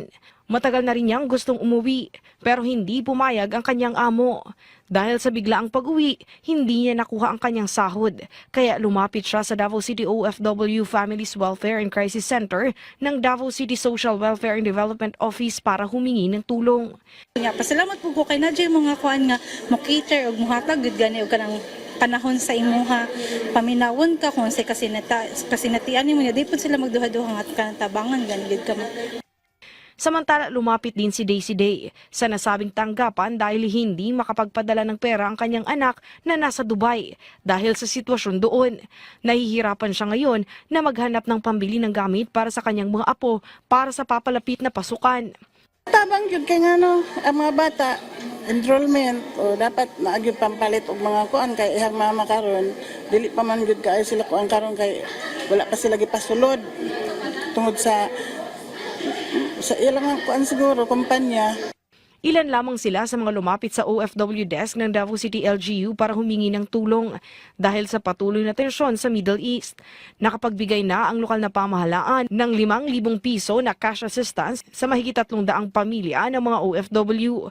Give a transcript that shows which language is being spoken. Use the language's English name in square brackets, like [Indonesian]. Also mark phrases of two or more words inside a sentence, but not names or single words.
[Filipino] Matagal na rin niyang gustong umuwi pero hindi pumayag ang kanyang amo. Dahil sa biglaang pag-uwi, hindi niya nakuha ang kanyang sahod. Kaya lumapit siya sa Davao City OFW Families Welfare and Crisis Center ng Davao City Social Welfare and Development Office para humingi ng tulong. [Cebuano] Pasalamat po ko kay Nadja mga kuan nga mo cater og muhatag gud gani og kanang panahon sa imuha paminawon ka kung sa kasinatian nimo di pud sila magduha-duha at kanang tabangan gani gid ka. [Filipino] Samantala, lumapit din si Daisy Day sa nasabing tanggapan dahil hindi makapagpadala ng pera ang kanyang anak na nasa Dubai dahil sa sitwasyon doon. Nahihirapan siya ngayon na maghanap ng pambili ng gamit para sa kanyang mga apo para sa papalapit na pasukan. [Cebuano] Tabang jud kay ngano ang mga bata enrollment o dapat naagyo pampalit og mga kuan kay ihang mama karon dili pa man jud kay sila kuan karon kay wala pa sila gipasulod tungod sa ilang kuan siguro kumpanya. [Filipino] Ilan lamang sila sa mga lumapit sa OFW desk ng Davao City LGU para humingi ng tulong dahil sa patuloy na tensyon sa Middle East. Nakapagbigay na ang lokal na pamahalaan ng 5,000 piso na cash assistance sa mahigit 300 pamilya ng mga OFW.